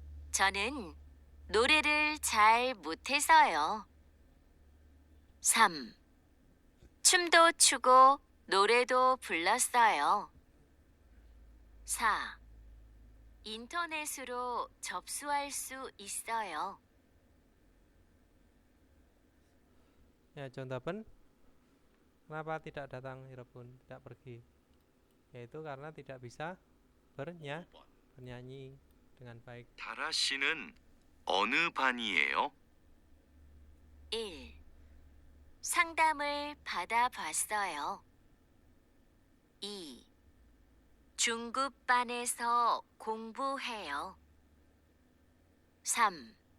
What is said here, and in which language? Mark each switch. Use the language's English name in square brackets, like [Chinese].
[Korean] 저는 노래를 잘 못해서요. 3. 춤도 추고 노래도 불렀어요. 4. 인터넷으로 접수할 수 있어요. [Indonesian] Ya, [Korean] 정답은 [Indonesian] kenapa tidak datang Irfan, tidak pergi? Yaitu karena tidak bisa bernyanyi. dengan baik. [Korean] 다라 씨는 어느 반이에요? 1. 상담을 받아봤어요. 2. 중급반에서 공부해요. 3.